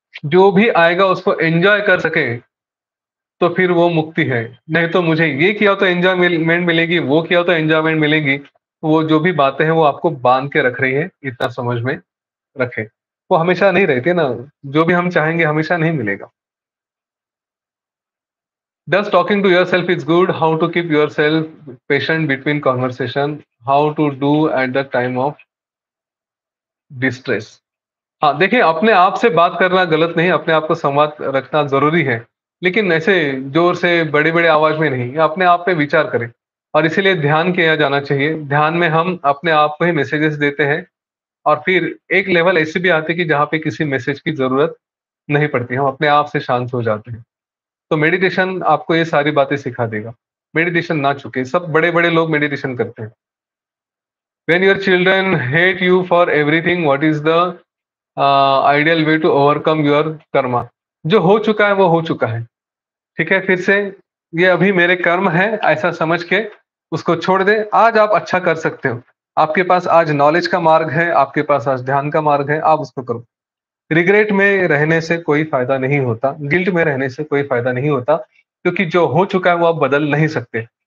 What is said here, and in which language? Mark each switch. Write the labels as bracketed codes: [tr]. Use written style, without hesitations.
[hi] जो भी आएगा उसको एन्जॉय कर सके तो फिर वो मुक्ति है। नहीं तो मुझे ये किया तो एन्जॉयमेंट मिलेगी, वो किया तो एन्जॉयमेंट मिलेगी। वो जो भी बातें हैं वो आपको बाँध के रख रही है, इतना समझ में रखें। वो हमेशा नहीं रहती ना, जो भी हम चाहेंगे हमेशा नहीं मिलेगा। [en] Does talking to yourself is good? How to keep yourself patient between conversation? How to do at the time of distress? [hi] हाँ, देखिए अपने आप से बात करना गलत नहीं, अपने आप को संवाद रखना ज़रूरी है। लेकिन ऐसे ज़ोर से बड़ी-बड़ी आवाज़ में नहीं, अपने आप पे विचार करें और इसीलिए ध्यान किया जाना चाहिए। ध्यान में हम अपने आप को ही मैसेजेस देते हैं और फिर एक लेवल ऐसी भी आती है कि जहाँ पे किसी मैसेज की ज़रूरत नहीं पड़ती, हम अपने आप से शांत हो जाते हैं। तो मेडिटेशन आपको ये सारी बातें सिखा देगा। मेडिटेशन ना चूकें, सब बड़े-बड़े लोग मेडिटेशन करते हैं। [en] When your children hate you for everything, what is the ideal way to overcome your karma? [hi] जो हो चुका है वो हो चुका है। ठीक है? फिर से ये अभी मेरे कर्म है ऐसा समझ के उसको छोड़ दें। आज आप अच्छा कर सकते हो। आपके पास आज नॉलेज का मार्ग है, आपके पास आज ध्यान का मार्ग है, आप उसको करो। रिग्रेट में रहने से कोई फ़ायदा नहीं होता, गिल्ट में रहने से कोई फ़ायदा नहीं होता, क्योंकि जो हो चुका है वो आप बदल नहीं सकते।